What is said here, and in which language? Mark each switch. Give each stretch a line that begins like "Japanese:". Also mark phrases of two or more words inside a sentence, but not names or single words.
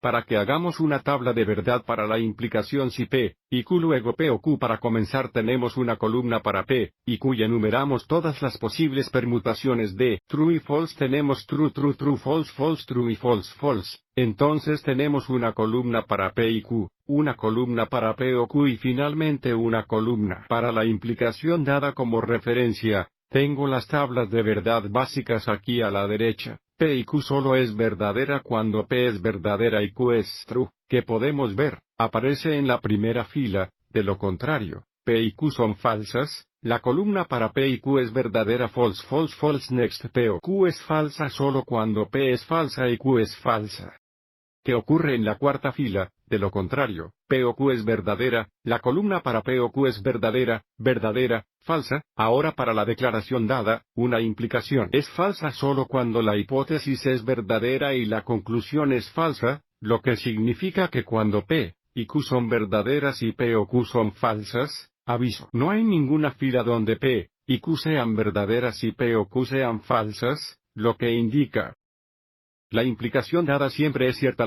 Spanish: para que hagamos una tabla de verdad para la implicación si P, y Q luego P o Q. Para comenzar tenemos una columna para P, y Q y enumeramos todas las posibles permutaciones de true y false.
English: Tenemos true, true, true, false, false, true y false, false.
Spanish: Entonces tenemos una columna para P y Q, una columna para P o Q y finalmente una columna para la implicación dada como referencia. Tengo las tablas de verdad básicas aquí a la derecha. P y Q solo es verdadera cuando P es verdadera y Q es true, que podemos ver, aparece en la primera fila. De lo contrario, P y Q son falsas. La columna para P y Q es verdadera,
English: false, false, false. Next,
Spanish: P o Q es falsa solo cuando P es falsa y Q es falsa. ¿Qué ocurre en la cuarta fila? De lo contrario, P o Q es verdadera, la columna para P o Q es verdadera, verdadera, falsa. Ahora para la declaración dada, una implicación es falsa solo cuando la hipótesis es verdadera y la conclusión es falsa, lo que significa que cuando P y Q son verdaderas y P o Q son falsas, aviso, no hay ninguna fila donde P y Q sean verdaderas y P o Q sean falsas, lo que indica la implicación dada siempre es cierta.